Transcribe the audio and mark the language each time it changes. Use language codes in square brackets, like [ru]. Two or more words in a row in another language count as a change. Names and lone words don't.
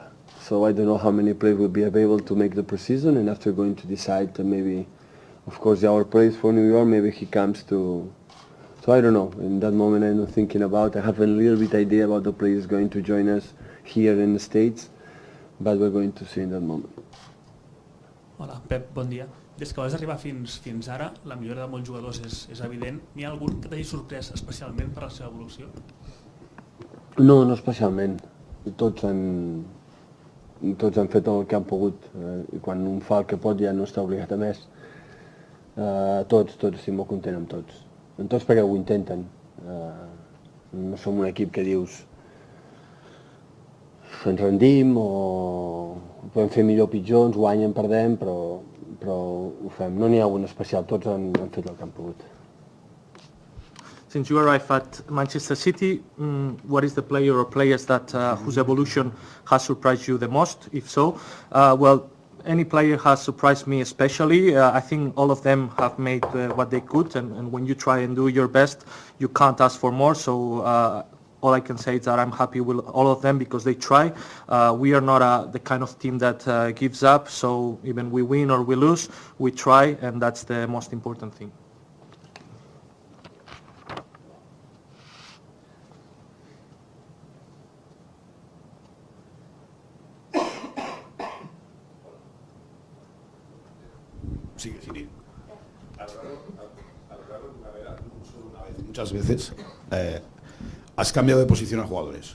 [en] So I don't know how many players will be available to make the preseason, and after going to decide maybe, of course, our players for New York, maybe he comes to. So I don't know. In that moment, I'm not thinking about. I have a little bit idea about the players going to join us here in the States, but we're going to see in that moment. [ca] Hola, Pep, bon dia. Des que vas arribar fins ara, la millora de molts jugadors és evident. N'hi ha algun que t'hagi sorprès especialment per la seva evolució? No especialment. Tots han fet el que han pogut. I quan un fa el que pot ja no està obligat a més. Tots estic molt content amb tots. Amb tots perquè ho intenten. No som un equip que dius ens rendim o podem fer millor o pitjor, ens guanyen, perdem, però ho fem. No n'hi ha un especial, tots han fet el que han pogut. [en] Since you arrived at Manchester City, what is the player or players that whose evolution has surprised you the most? If so, well, any player has surprised me especially. I think all of them have made what they could, and when you try and do your best, you can't ask for more. So all I can say is that I'm happy with all of them because they try. We are not the kind of team that gives up, so even we win or we lose, we try, and that's the most important thing. [es] Sigue, sin ir. A lo largo de tu carrera, no solo una vez, muchas veces, has cambiado de posición a jugadores.